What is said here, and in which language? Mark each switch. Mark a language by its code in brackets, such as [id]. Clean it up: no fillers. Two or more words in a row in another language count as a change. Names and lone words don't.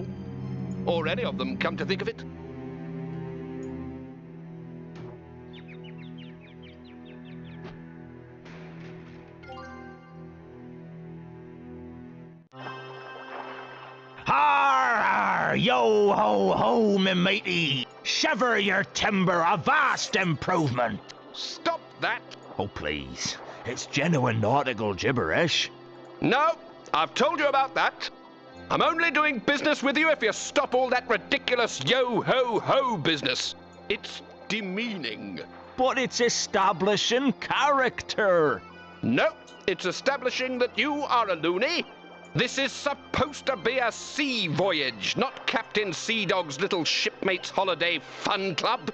[en] Or any of them, come to think of it. Har, yo ho ho, me matey. Shiver your timber, a vast improvement. Stop that! Oh, please. It's genuine nautical gibberish. No, I've told you about that. I'm only doing business with you if you stop all that ridiculous yo-ho-ho business. It's demeaning. But it's establishing character. No, it's establishing that you are a loony. This is supposed to be a sea voyage, not Captain Sea Dog's little shipmates holiday fun club.